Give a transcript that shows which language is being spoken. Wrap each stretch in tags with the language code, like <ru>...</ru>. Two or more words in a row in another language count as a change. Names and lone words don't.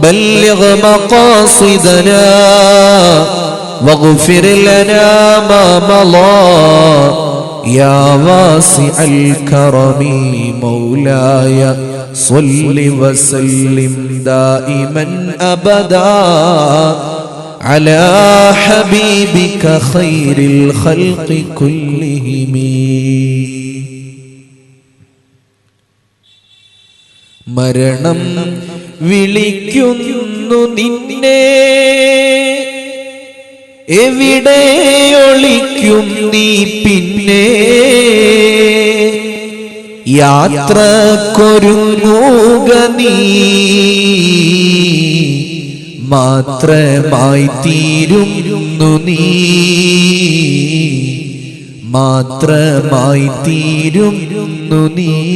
<ar>بلغ مقاصدنا واغفر لنا ما مضى يا واسع الكرم مولاي صل وسلم دائما أبدا على حبيبك خير الخلق كلهم.</ar> <ml>മരണം വിളിക്കുന്നു നിന്നെ, എവിടെ ഒളിക്കും നീ പിന്നെ? യാത്രക്കൊരുങ്ങുക നീ, മാത്രമായി തീരുന്നു നീ, മാത്രമായി തീരുന്നു നീ.</ml>